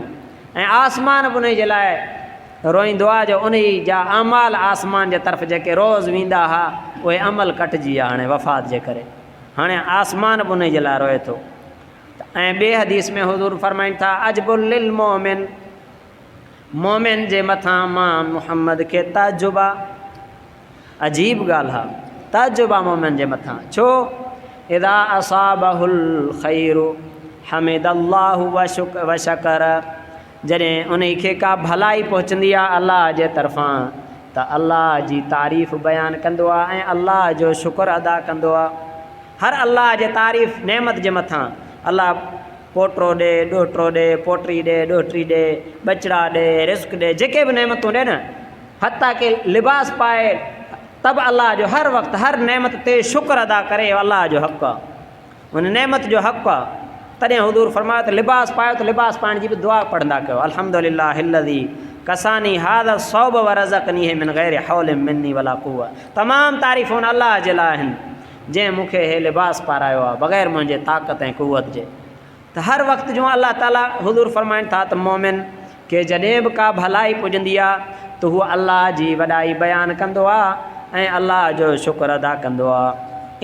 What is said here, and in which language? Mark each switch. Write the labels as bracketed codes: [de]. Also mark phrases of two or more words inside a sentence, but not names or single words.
[sd] ऐं आसमान बि उन जे लाइ रोईंदो आहे जो उन जा अमाल आसमान जे तरफ़ जेके रोज़ वेंदा हुआ उहे अमल कटिजी विया हाणे वफ़ात जे करे। हाणे आसमान बि उन जे लाइ रोए थो। ऐं ॿिए हदीस में हुज़ूर फरमाइनि था [ar] عجبا للمؤمن, [sd] मोमिन जे मथां मां मुहम्मद खे ताजुब आहे। अजीब ॻाल्हि आहे, ताजुब आहे मोमिन जे मथां। छो? [ar] إذا أصابه الخير حمد الله وشكر, [sd] जॾहिं उन खे का भलाई पहुचंदी आहे अल्लाह जे तरफ़ां त अल्लाह जी तारीफ़ बयानु कंदो आहे ऐं अल्लाह जो शुक्र अदा कंदो आहे। हर अल्लाह जे तारीफ़ नेमत जे मथां अल्लाह पोटो ॾे, ॾोहिटो ॾे, पोटी ॾे, ॾोहिटी ॾे, बचड़ा ॾे, रिस्क ॾे, जेके बि नेमतूं ॾे न, हता के लिबास पाए, तब अल्लाह जो हर वक़्तु हर नेमत ते शुक्र अदा करे अल्लाह जो हक़ आहे, उन नेमत जो हक़ आहे। तॾहिं हुज़ूर फरमायो त लिबास पायो त लिबास पाइण जी बि दुआ पढ़ंदा कयो, [ar] الحمد لله الذي كساني هذا الثوب ورزقني من غير حول مني ولا قوة. [sd] तमामु तारीफ़ूं उन अल्लाह जे लाइ आहिनि जंहिं मूंखे हे लिबास पारायो आहे बग़ैर मुंहिंजे ताक़त ऐं कुवत जे। त हर वक़्तु जो अल्लाह ताला हुज़ूर फरमाइनि था त मोमिन खे जॾहिं बि का भलाई पुॼंदी आहे त हू अल्लाह जी वॾाई बयानु कंदो आहे ऐं अल्लाह जो शुक्र अदा कंदो आहे।